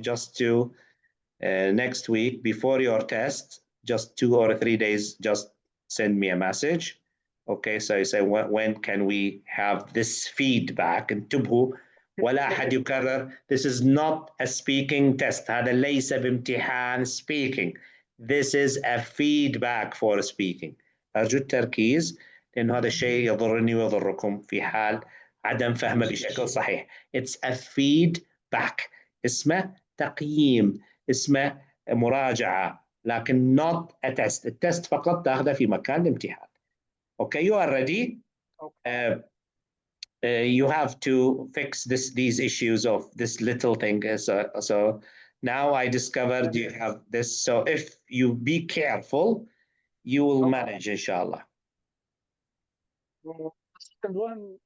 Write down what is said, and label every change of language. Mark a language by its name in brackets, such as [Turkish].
[English] Just to next week before your test, just 2 or 3 days, just send me a message. Okay, so you say when can we have this feedback? [Arabic] انتبهوا ولا أحد يكرر. [English] This is not a speaking test. [Arabic] هذا ليس بامتحان speaking. [English] This is a feedback for speaking. [Arabic] أرجو التركيز، لأنه هذا الشيء يضرني ويضركم في حال عدم فهمه بشكل صحيح. [English] It's a feedback. [Arabic] اسمه تقييم، اسمه مراجعة، لكن [English] not a test. [Arabic] التست فقط تاخذه في مكان الامتحان. [English] Okay, you are ready. You have to fix these issues of this little thing. So now I discovered you have this. So if you be careful, you will manage, inshallah. The second one,